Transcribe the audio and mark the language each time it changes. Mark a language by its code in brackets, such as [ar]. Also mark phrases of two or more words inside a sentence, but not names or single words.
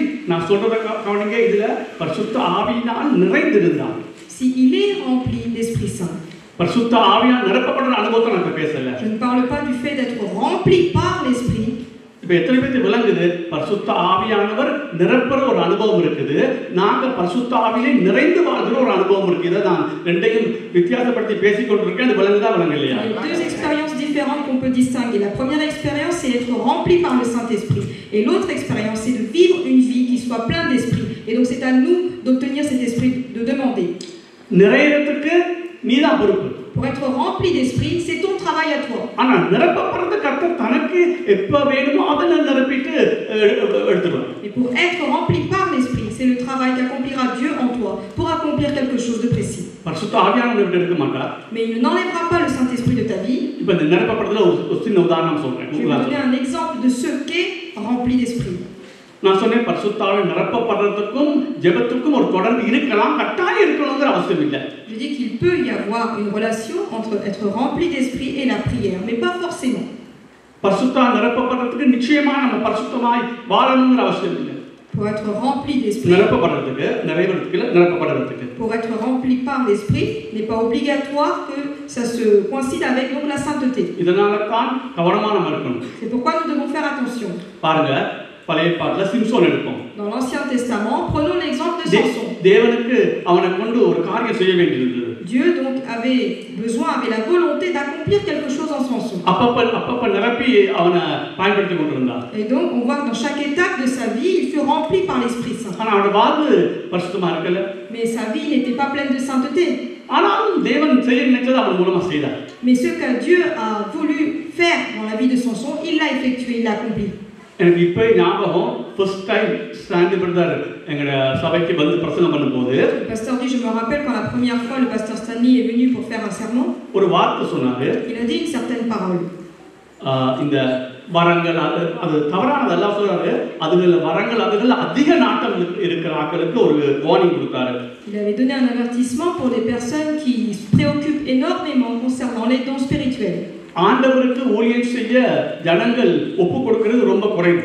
[ta] நான் சொல்றத கவனிங்க, இதுல பரிசுத்த ஆவியினால் நிறைந்திருந்தான். [fr] Si il est rempli d'Esprit Saint. [ta] பரிசுத்த ஆவியால் நிரப்பப்பட்ட அனுபவத்தை நான் பேசல. [fr] Je ne parle pas du fait d'être rempli par l'Esprit. [ta] இப்ப எத்தனை பேருக்கு விளங்குது, பரிசுத்த ஆவியானவர் நிரப்புற ஒரு அனுபவம் இருக்குது, நாங்க பரிசுத்த ஆவியிலே நிறைந்து வாழ்கிற ஒரு அனுபவம் இருக்கு. இதை நான் ரெண்டையும் வித்தியாசப்படுத்தி பேசிக்கொண்டிருக்கேன். அது விளங்குதா விளங்கலையா? [fr] Il y a deux expériences différentes qu'on peut distinguer. La première expérience, c'est être rempli par le Saint-Esprit. Et l'autre expérience, c'est de vivre une vie qui soit pleine d'esprit. Et donc c'est à nous d'obtenir cet esprit, de demander. [ta] நிறையறதுக்கு நீதான் பொறுப்பு. [fr] Pour être rempli d'esprit, c'est ton travail à toi. [ta] ஆனா நிரப்பப்படுறது கர்த்தர் தனக்கு எப்ப வேணுமோ அதை நிரப்பிட்டு எடுத்துருவார். [fr] Et pour être rempli par l'esprit, c'est le travail qu'accomplira Dieu en toi pour accomplir quelque chose de précis. [ta] பரிசுத்த ஆவியானவர் விட்டு எடுக்க மாட்டார். [fr] Mais il n'enlèvera pas le Saint-Esprit de ta vie. [ta] இப்ப இந்த நிரப்பப்படுறதுல ஒரு சின்ன உதாரணம் சொல்றேன். [fr] Je vais vous donner un exemple de ce qu'est rempli d'esprit. [ta] நான் சொன்னேன், பரிசுத்த ஆவி நிரப்பப்படுறதுக்கும் ஜெபத்துக்கும் ஒரு தொடர்பு இருக்கலாம், கட்டாயம் இருக்கணும்ங்கிற அவசியம் இல்லை. [fr] Je dis qu'il peut y avoir une relation entre être rempli d'esprit et la prière, mais pas forcément. [ta] பரிசுத்த நிரப்பப்படுறதுக்கு நிச்சயமா நம்ம பரிசுத்தமாய் வாழணும்ங்கிற அவசியம் இல்லை. [fr] Pour être rempli d'esprit, [ta] நிரப்பப்படுறதுக்கு நிறைவேறதுக்கு நிரப்பப்படுறதுக்கு [fr] pour être rempli par l'esprit, n'est pas obligatoire que ça se coïncide avec donc la sainteté. [ta] இதனால தான் கவனமா நம்ம இருக்கணும். [fr] C'est pourquoi nous devons faire attention. [ta] பாருங்க, பழைய ஏற்பாட்டுல சிம்சோன் எடுப்போம். [fr] Dans l'Ancien Testament, prenons l'exemple de Samson. [ta] தேவனுக்கு அவனை கொண்டு ஒரு காரியம் செய்ய வேண்டியிருந்தது. [fr] Dieu donc avait la volonté d'accomplir quelque chose en Samson. [ta] அப்பப்ப நிரப்பி அவனை பயன்படுத்தி கொண்டிருந்தார். [fr] Et donc on voit que dans chaque étape de sa vie, il fut rempli par l'Esprit Saint. [ta] ஆனா அவனோட வாழ்வு பரிசுத்தமா இருக்கல. [fr] Mais sa vie n'était pas pleine de sainteté. [ta] ஆனாலும் தேவன் செய்ய நினைச்சது அவன் மூலமா செய்தார். [fr] Mais ce que Dieu a voulu faire dans la vie de Samson, il l'a effectué, il l'a accompli. [ta] எனக்கு இப்போ ஞாபகம் [en] first time [ta] ஸ்டாண்டி பிரதர் எங்களோட சபைக்கு வந்து பிரசங்கம் பண்ணும்போது [fr] Le pasteur dit, je me rappelle quand la première fois le pasteur Stanley est venu pour faire un sermon, [ta] ஒரு வார்த்தை சொன்னாரு. [fr] il a dit une certaine parole. [ta] இந்த வரங்கள் அது தவறானதெல்லாம் சொல்றாரு. அதுல வரங்கள் அதுல அதிக நாட்டம் இருக்கிற ஆட்களுக்கு ஒரு வார்னிங் கொடுத்தாரு. [fr] Il avait donné un avertissement pour des personnes qui se préoccupent énormément concernant les dons spirituels. [ta] ஆண்டவருக்கு ஊழியம் செய்ய ஜனங்கள் ஒப்பு கொடுக்கிறது ரொம்ப குறைவு.